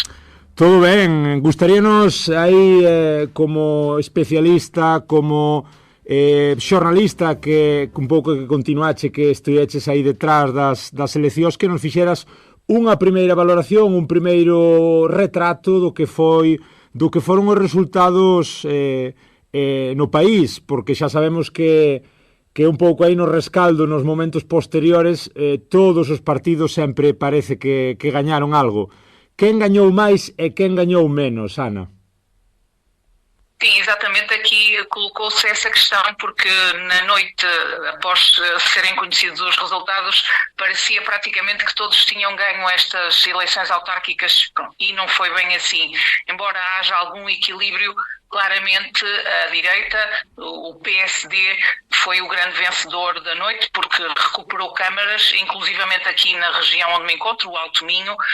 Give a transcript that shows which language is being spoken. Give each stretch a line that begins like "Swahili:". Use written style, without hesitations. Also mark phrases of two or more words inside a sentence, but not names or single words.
Galician: Todo ben, gustaríanos aí como especialista, como xornalista que un pouco que continuache, que estuveches aí detrás das eleccións, que nos fixeras unha primeira valoración, un primeiro retrato do que foron os resultados no país, porque xa sabemos que un pouco aí no rescaldo, nos momentos posteriores, todos os partidos sempre parece que gañaron algo. Quen gañou máis e quen gañou menos, Ana?
Portuguese: Sim, exatamente, aqui colocou-se essa questão, porque na noite, após serem conhecidos os resultados, parecia praticamente que todos tinham ganho estas eleições autárquicas, e não foi bem assim. Embora haja algum equilíbrio, claramente a direita, o PSD, foi o grande vencedor da noite, porque recuperou câmaras, inclusivamente aqui na região onde me encontro, o Alto Minho.